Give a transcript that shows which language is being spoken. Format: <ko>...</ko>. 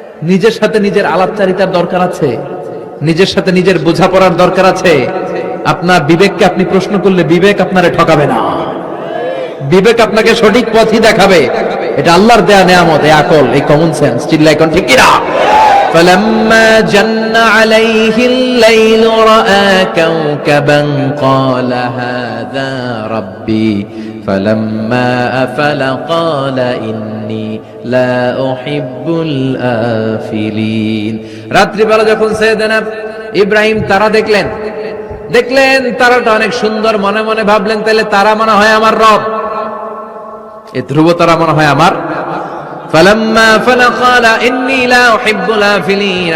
<bn>নিজের সাথে নিজের আলাপচারিতার দরকার আছে, নিজের সাথে নিজের বোঝাপড়ার দরকার আছে। আপনার বিবেককে আপনি প্রশ্ন করলে বিবেক আপনারে ঠকাবে না, বিবেক আপনাকে সঠিক পথই দেখাবে। এটা আল্লাহর দেয়া নেয়ামত, এই আকল, এই কমন সেন্স। চিল্লাই কোন ঠিক কিনা?</bn> <ar>فلما جن عليه الليل رأى كوكبا قال هذا ربي فلما أفل قال إني لا أحب الآفلين।</ar> <bn>রাত্রি বেলা যখন সাইয়েদনা ইব্রাহিম তারা দেখলেন তারাটা অনেক সুন্দর, মনে মনে ভাবলেন তাহলে তারা মনে হয় আমার রব, এই ধ্রুব তারা মনে হয় আমার।</bn> <ar>ফালাম্মা ফালা ক্বালা ইন্নী লা উহিব্বুল আফিলিন।</ar>